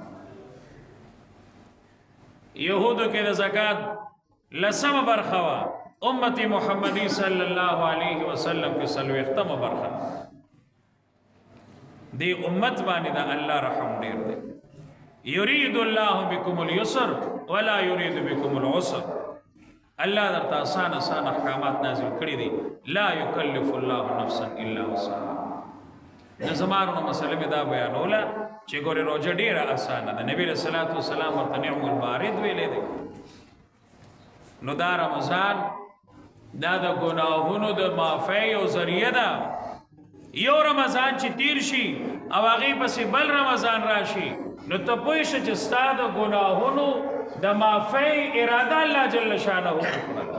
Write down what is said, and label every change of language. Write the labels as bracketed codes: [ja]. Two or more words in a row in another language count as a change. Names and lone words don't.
[ps] یهودو کې د زکات لسمه برخه وه، امت محمدی [ar] صلی الله علیه وسلم [ps] کې څلوېښتمه برخه. دې امت باندې د الله رحم ډېر دی. [ar] یرید الله بكم اليسر ولا يريد بكم العسر. [ps] الله درته آسان آسان احکامات نازل کړي دي. [ar] لا یکلف الله نفسا الا وسعها. [ps] د زمانو مسله مې دا بیانوله چې ګورې روژه ډېره اسانه ده. نبی رسول الله [ar] صلی الله علیه وسلم [ps] ورته [ar] نعم البارد [ps] ویلی دی. نو دا رمضان دا د ګناهونو د معافی یو ذریعه ده. یو رمضان چې تیر شي او هغې پسې بل رمضان راشي نو ته پوه شه چې ستا د ګناهونو د معافی اراده الله جل شانه وکړه.